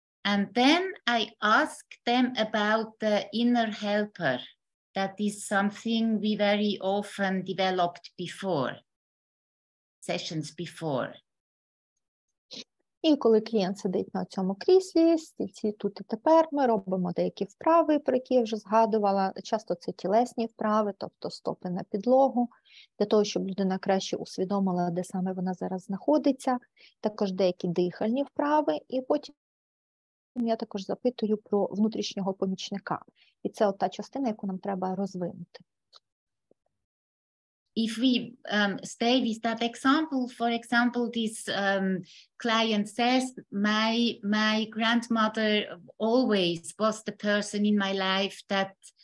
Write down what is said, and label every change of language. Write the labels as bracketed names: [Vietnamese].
[English] And then I ask them about the inner helper. That is something we very often developed before, sessions before. [Ukrainian] І коли клієнт сидить на цьому кріслі, стільці тут і тепер, ми робимо деякі вправи, про які я вже згадувала. Часто це тілесні вправи, тобто стопи на підлогу, для того, щоб людина краще усвідомила, де саме вона зараз знаходиться. Також деякі дихальні вправи, і потім я також запитую про внутрішнього помічника. І це от та частина, яку нам треба розвинути. [English] If we stay with that example, for example, this client says, my grandmother always was the person in my life that